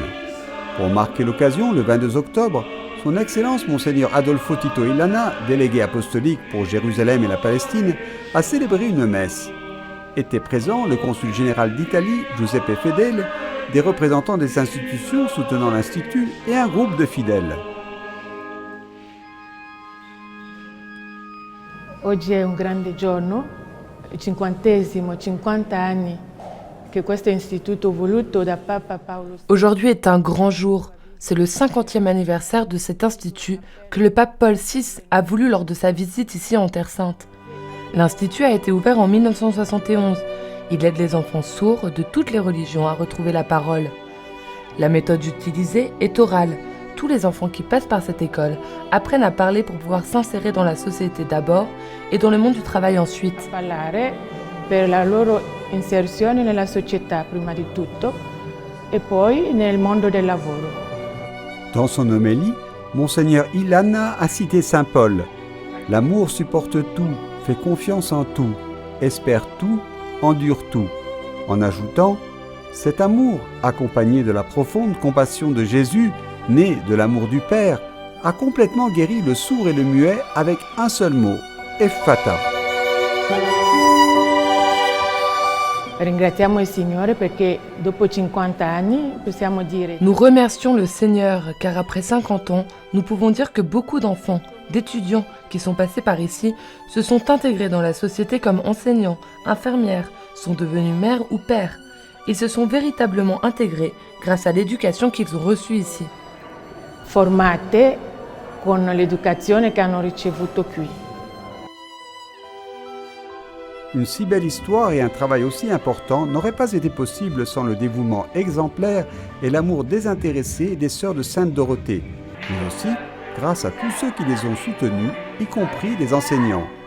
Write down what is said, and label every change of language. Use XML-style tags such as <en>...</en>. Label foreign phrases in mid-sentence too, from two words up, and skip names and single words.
<fr>Pour marquer l'occasion, le 22 octobre, Son Excellence Monseigneur Adolfo Tito Illana, délégué apostolique pour Jérusalem et la Palestine, a célébré une messe. Étaient présents le consul général d'Italie, Giuseppe Fedele, des représentants des institutions soutenant l'Institut et un groupe de fidèles.</fr> <it>Oggi è un grande giorno, il 50 anni che questo istituto voluto da Papa Paolo.</it> <fr>Aujourd'hui est un grand jour. C'est le 50e anniversaire de cet institut que le pape Paul VI a voulu lors de sa visite ici en Terre Sainte. L'institut a été ouvert en 1971. Il aide les enfants sourds de toutes les religions à retrouver la parole. La méthode utilisée est orale. Tous les enfants qui passent par cette école apprennent à parler pour pouvoir s'insérer dans la société d'abord et dans le monde du travail ensuite.</fr> <it>Parlare per la loro inserzione nella società prima di tutto e poi nel mondo del lavoro.</it> <fr>Dans son homélie, Monseigneur Illana a cité Saint Paul. L'amour supporte tout, fait confiance en tout, espère tout, endure tout. En ajoutant, cet amour, accompagné de la profonde compassion de Jésus, né de l'amour du Père, a complètement guéri le sourd et le muet avec un seul mot, Ephatha.</fr> <it>Ringraziamo il Signore perché dopo 50 anni possiamo dire</it> <fr>Nous remercions le Seigneur car après 50 ans, nous pouvons dire que beaucoup d'enfants, d'étudiants qui sont passés par ici se sont intégrés dans la société comme enseignants, infirmières, sont devenus mères ou pères. Ils se sont véritablement intégrés grâce à l'éducation qu'ils ont reçue ici.</fr> <it>formate con l'educazione che hanno ricevuto qui.</it> <fr>Une si belle histoire et un travail aussi important n'auraient pas été possibles sans le dévouement exemplaire et l'amour désintéressé des sœurs de Sainte Dorothée, mais aussi grâce à tous ceux qui les ont soutenus, y compris les enseignants.</fr>